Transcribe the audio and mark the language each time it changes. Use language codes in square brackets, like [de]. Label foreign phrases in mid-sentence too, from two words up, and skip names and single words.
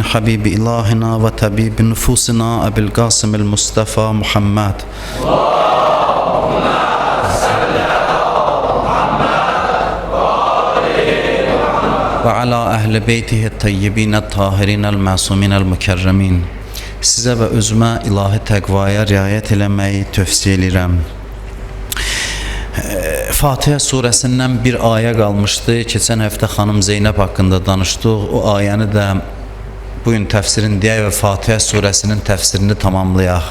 [ar] حبيب إلهنا وطبيب نفوسنا أبي القاسم المصطفى محمد. وعلى أهل بيته الطيبين الطاهرين المعصومين المكرمين. [az] Size ve özüme ilahi təqvaya riayət eləməyi tövsiyə edirəm. Fatihə surəsindən bir ayə qalmışdı. Keçən həftə xanım Zeynəb haqqında danışdıq. O ayəni də bugün təfsirini deyək və Fatihə surəsinin təfsirini tamamlayaq.